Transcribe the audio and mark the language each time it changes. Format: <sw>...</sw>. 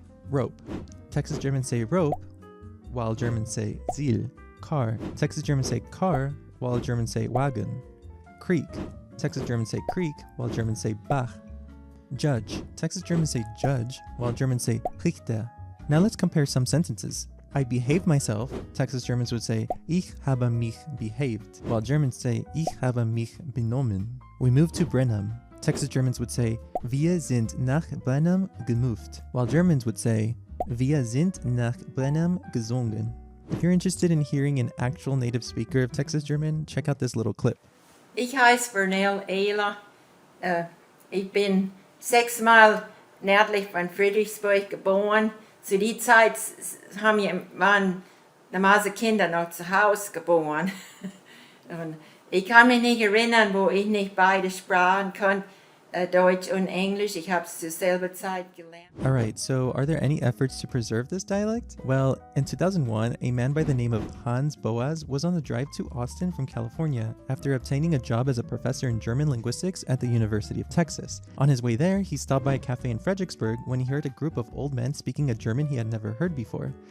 <en>Rope. Texas Germans say rope, while Germans say Ziel. Car. Texas Germans say car, while Germans say Wagen. Creek. Texas Germans say creek, while Germans say Bach. Judge. Texas Germans say judge, while Germans say Richter. Now let's compare some sentences. I behaved myself. Texas Germans would say</en> <de>Ich habe mich behaved,</de> <en>while Germans say</en> <de>Ich habe mich benommen.</de> <en>We moved to Brenham. Texas Germans would say</en> <de>Wir sind nach Brenham gemoved,</de> <en>while Germans would say</en> <de>Wir sind nach Brenham gesungen.</de> <en>If you're interested in hearing an actual native speaker of Texas German, check out this little clip.</en> <de>Ich heiße Vernell Ehler. Ich bin 6 Mal nördlich von Friedrichsburg geboren. Zu der Zeit waren die meisten Kinder noch zu Hause geboren. Und ich kann mich nicht erinnern, wo ich nicht beide Sprachen konnte. Deutsch und Englisch. Ich habe es zur selben Zeit gelernt.</de> <en>Alright, so are there any efforts to preserve this dialect? Well, in 2001, a man by the name of Hans Boas was on the drive to Austin from California after obtaining a job as a professor in German linguistics at the University of Texas. On his way there, he stopped by a cafe in Fredericksburg when he heard a group of old men speaking a German he had never heard before.</en>